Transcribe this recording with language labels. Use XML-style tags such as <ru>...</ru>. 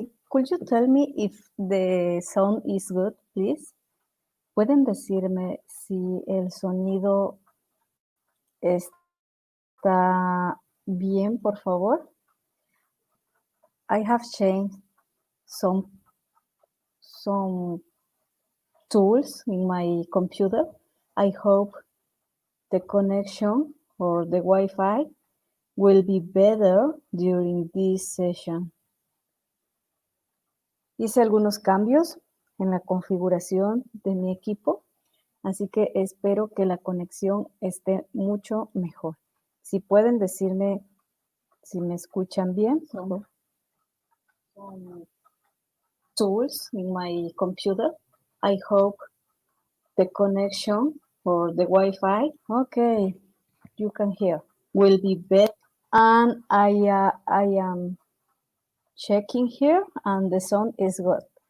<en>Could you tell me if the sound is good, please?</en> <es>¿Pueden decirme si el sonido está bien, por favor?</es> <en>I have changed some tools in my computer. I hope the connection or the Wi-Fi will be better during this session.</en> <es>Hice algunos cambios en la configuración de mi equipo, así que espero que la conexión esté mucho mejor. Si pueden decirme si me escuchan bien.</es> <en>Some tools in my computer. I hope the connection or the Wi-Fi, okay, you can hear, will be better. And I am checking here and the sound is good.</en>